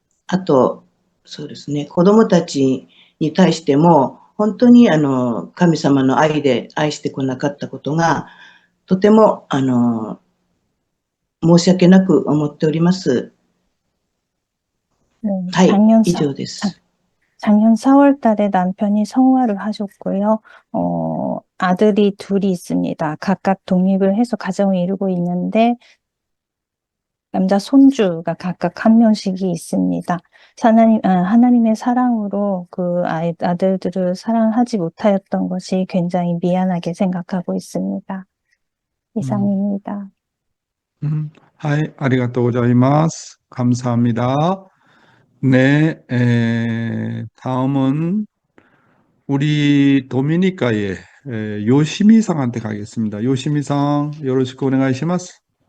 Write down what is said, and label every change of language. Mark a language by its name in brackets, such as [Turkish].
[Japanese] あと、そうですね、子供たちに対しても、本当に神様の愛で愛してこなかったことが、とても申し訳なく思っております。はい、以上です。 [Korean] 작년 4월 달에 남편이 성화를 하셨고요. 아들이 둘이 있습니다. 각각 독립을 해서 가정을 이루고 있는데 남자 손주가 각각 한 명씩이 있습니다. 하나님의 사랑으로 그 아들들을 사랑하지 못하였던 것이 굉장히 미안하게 생각하고 있습니다. 이상입니다. [Japanese] はい、ありがとうございます。 [Korean] 감사합니다. 네, 다음은 우리 도미니카의 요시미상한테 가겠습니다. 요시미상, [Japanese] 요로시쿠 오네가이시마스.